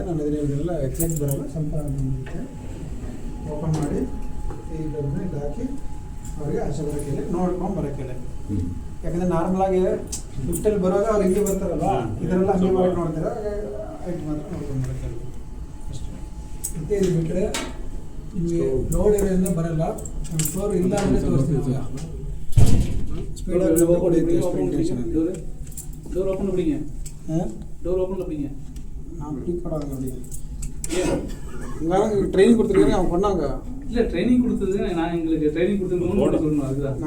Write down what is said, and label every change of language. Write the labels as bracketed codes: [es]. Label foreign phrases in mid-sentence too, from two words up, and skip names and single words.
[kn] ನಾನು ಇದನ್ನೆಲ್ಲ ಎಕ್ಸಾಕ್ಟ್ ಬರೋಲ್ಲ, ಸ್ವಲ್ಪ ಬಂದಿರುತ್ತೆ. ಓಪನ್ ಮಾಡಿ ಈ ಡಬ್ಬನ ಇದು ಹಾಕಿ ಅವ್ರಿಗೆ ಆಚೆ ಬರೋಕ್ಕಿಲ್ಲ, ನೋಡ್ಕೊಂಡು ಬರೋಕ್ಕಿಲ್ಲ. ಯಾಕಂದರೆ ನಾರ್ಮಲಾಗಿ ಲಿಫ್ಟಲ್ಲಿ ಬರುವಾಗ ಅವ್ರು ಹಿಂಗೆ ಬರ್ತಾರಲ್ಲ, ಇದರೆಲ್ಲ ಹಂಗೆ ಮಾಡಿ ನೋಡ್ತಾರೆ, ಹೈಟ್ ಮಾತ್ರ ನೋಡ್ಕೊಂಡು ಬರೋಕ್ಕಿಲ್ಲ ಅಷ್ಟೇ. ಮತ್ತು ಇದು ಬಿಟ್ಟರೆ ನಿಮಗೆ ಲೋಡ್ ಇರೋದ್ರಿಂದ ಬರೋಲ್ಲ. ಫ್ಲೋರ್ ಇಲ್ಲ ಅಂದರೆ ತೋರಿಸ್ತೀವಿ. [ta] ஸ்பீடாக ஓடிட்டு ஸ்பீட் [en] door open [ta] அப்படிங்க. [en] door open [ta] அப்படிங்க. நான் அப்படி படாதுங்க அப்படிங்க. இங்கே ட்ரைனிங் கொடுத்துருக்கீங்க, அவங்க பண்ணாங்க. இல்லை ட்ரைனிங் கொடுத்தது நான் எங்களுக்கு ட்ரைனிங் கொடுத்தது சொல்லணும், அதுதான்.